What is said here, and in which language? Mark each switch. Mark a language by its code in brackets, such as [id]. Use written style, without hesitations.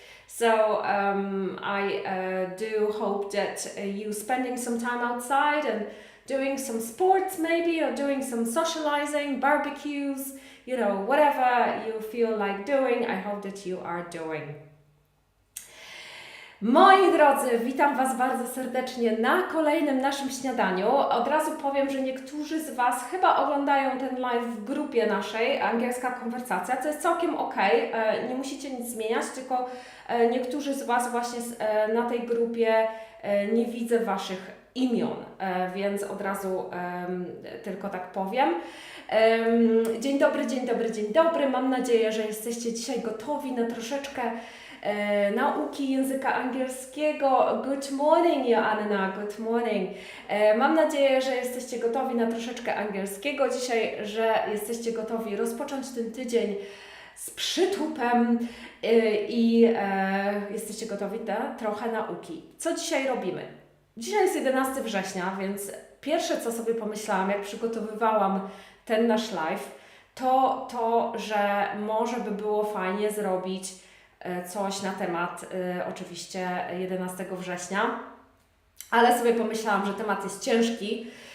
[en] So I do hope that you spending some time outside and doing some sports maybe, or doing some socializing, barbecues, whatever you feel like doing. I hope that you are doing. [pl] Moi drodzy, witam Was bardzo serdecznie na kolejnym naszym śniadaniu. Od razu powiem, że niektórzy z Was chyba oglądają ten live w grupie naszej, angielska konwersacja, co jest całkiem ok. Nie musicie nic zmieniać, tylko niektórzy z Was właśnie na tej grupie nie widzę Waszych imion, więc od razu tylko tak powiem. Dzień dobry, dzień dobry, dzień dobry. Mam nadzieję, że jesteście dzisiaj gotowi na troszeczkę nauki języka angielskiego. [en] Good morning, Joanna, good morning. [pl] Mam nadzieję, że jesteście gotowi na troszeczkę angielskiego dzisiaj, że jesteście gotowi rozpocząć ten tydzień z przytupem i jesteście gotowi na trochę nauki. Co dzisiaj robimy? Dzisiaj jest 11 września, więc pierwsze, co sobie pomyślałam, jak przygotowywałam ten nasz live, to, że może by było fajnie zrobić coś na temat oczywiście 11 września, ale sobie pomyślałam, że temat jest ciężki